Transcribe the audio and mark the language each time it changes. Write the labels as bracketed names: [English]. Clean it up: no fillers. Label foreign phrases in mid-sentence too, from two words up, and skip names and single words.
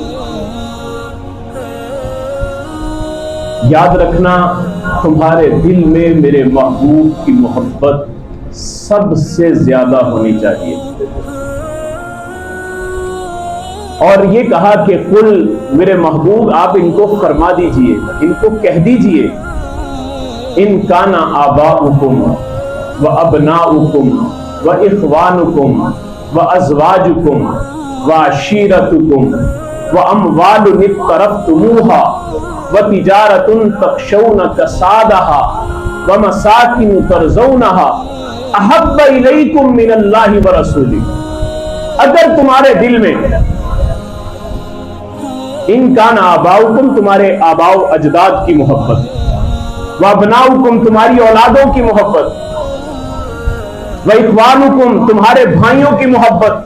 [Urdu] یاد رکھنا تمہارے دل میں میرے محبوب کی محبت سب سے زیادہ ہونی چاہیے، اور یہ کہا کہ قل، میرے محبوب آپ ان کو فرما دیجئے، ان کو کہہ دیجئے، [Arabic] ان کان آباؤکم و ابناؤکم و اخوانکم و ازواجکم و عشیرتکم و اموال اقترفتموها و تجارت تخشون کسادها و مساکن ترضونها احب الیکم من اللہ و رسولہ۔ [Urdu] اگر تمہارے دل میں [Arabic] ان کان آباؤکم، [Urdu] تمہارے آباء و اجداد کی محبت، وَأَبْنَاؤُكُمْ، تمہاری اولادوں کی محبت، وَإِخْوَانُكُمْ، تمہارے بھائیوں کی محبت